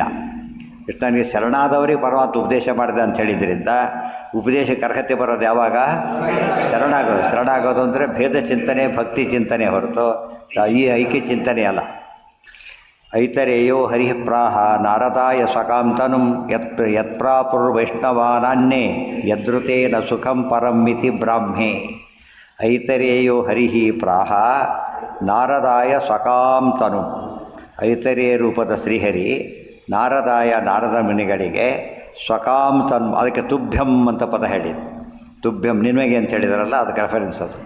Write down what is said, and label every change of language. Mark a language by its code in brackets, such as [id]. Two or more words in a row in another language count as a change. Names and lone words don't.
[kn] ಕೃಷ್ಣನಿಗೆ ಶರಣಾದವರಿಗೆ ಪರಮಾತ್ಮ ಉಪದೇಶ ಮಾಡಿದೆ ಅಂತ ಹೇಳಿದ್ರಿಂದ ಉಪದೇಶಕ್ಕೆ ಅರ್ಹತೆ ಬರೋದು ಯಾವಾಗ? ಶರಣಾಗೋದು ಅಂದರೆ ಭೇದ ಚಿಂತನೆ, ಭಕ್ತಿ ಚಿಂತನೆ ಹೊರತು ಈ ಐಕ್ಯ ಚಿಂತನೆ ಅಲ್ಲ. [sa] ಐತರೇಯೋ ಹರಿಪ್ರಾಹ ನಾರದಾಯ ಸ್ವಕಾಂತನುಂ ಯತ್ಪ್ರಾಪುರ್ವೈಷ್ಣವಾನಾನ್ಯೇ ಯದೃತೇನ ಸುಖಂ ಪರಂ ಇತಿ ಬ್ರಾಹ್ಮೇ. ಐತರೇಯೋ ಹರಿಃ ಪ್ರಾಹ ನಾರದಾಯ ಸ್ವಕಾಂತನು. [kn] ಐತರೇಯ ರೂಪದ ಶ್ರೀಹರಿ ನಾರದಾಯ ನಾರದ ಮುನಿಗಳಿಗೆ ಸ್ವಕಾಂತನು, ಅದಕ್ಕೆ ತುಭ್ಯಂ ಅಂತ ಪದ ಹೇಳಿದ್ದು. ತುಭ್ಯಂ ನಿನಗೆ ಅಂತ ಹೇಳಿದಾರಲ್ಲ, ಅದಕ್ಕೆ ರೆಫರೆನ್ಸ್ ಅದು.